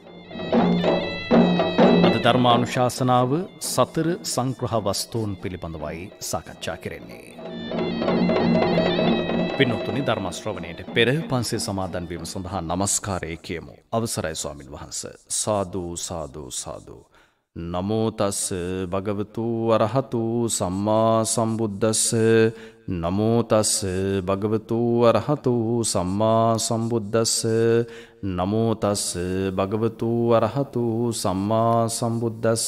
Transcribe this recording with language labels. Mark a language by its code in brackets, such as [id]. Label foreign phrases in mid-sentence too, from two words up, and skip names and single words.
[si] අද ධර්මානුශාසනාව සතර සංග්‍රහ වස්තුන් පිළිබඳවයි සාකච්ඡා කෙරෙන්නේ. පින්වත්නි, ධර්ම ශ්‍රවණයට පෙර පන්සිල් සමාදන් වීම සඳහා නමස්කාරය කියමු. අවසරයි ස්වාමින් වහන්සේ. සාදු සාදු සාදු. [pi] නමෝ තස් භගවතු අරහතු සම්මා සම්බුද්දස්ස. නමෝ තස් භගවතු අරහතු සම්මා සම්බුද්දස්ස. නමෝ තස් භගවතු අරහතු සම්මා සම්බුද්දස්ස.